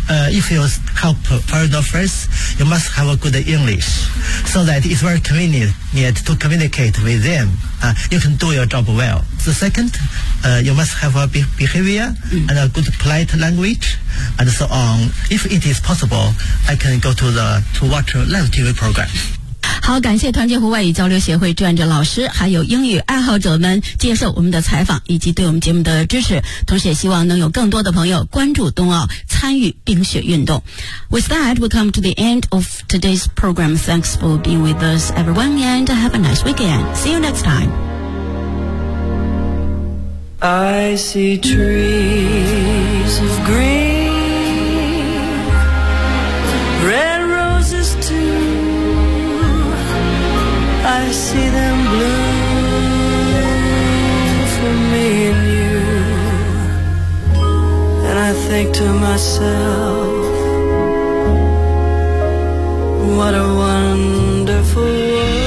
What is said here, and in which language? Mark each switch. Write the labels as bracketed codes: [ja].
[en] if you help foreign offers, you must have a good English, so that it's very convenient to communicate with them. You can do your job well. The second, you must have a behavior and a good polite language and so on. If it is possible, I can go to watch live TV program. [zh] 好，感谢团结湖外语交流协会志愿者老师还有英语爱好者们接受我们的采访以及对我们节目的支持，同时也希望能有更多的朋友关注冬奥，参与冰雪运动。 [en] With that, we come to the end of today's program. Thanks for being with us, everyone, and have a nice weekend. See you next time. I see trees of green, red roses tooI see them bloom for me and you, and I think to myself, what a wonderful world.